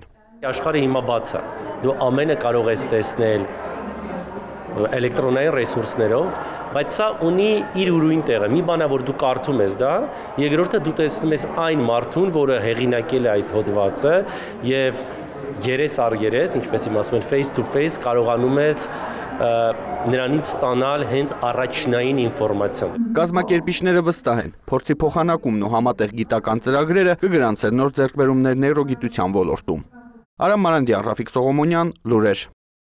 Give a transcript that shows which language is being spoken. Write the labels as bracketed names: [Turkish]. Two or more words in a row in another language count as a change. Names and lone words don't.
[Armenian] Աշխարհը հիմա բաց է։ Դու ամենը կարող ես տեսնել էլեկտրոնային ռեսուրսներով, բայց սա ունի իր ուրույն տեղը։ Մի բան է, որ դու կարդում ես դա, երկրորդը դու տեսնում ես այն մարդուն, որը հեղինակել է այդ հոդվածը եւ երես առ երես, ինչպես իմ ասում են [English] face to face, [Armenian] կարողանում ես նրանից ստանալ հենց առաջնային ինֆորմացիան։ Կազմակերպիչները վստահ են, փորձի փոխանակումն ու համատեղ գիտական ծրագրերը կգրանցեն նոր ձեռքբերումներ նեյրոգիտության ոլորտում։ Արամ Մարանդյան, Ռաֆիկ Սողոմոնյան, լուրեր։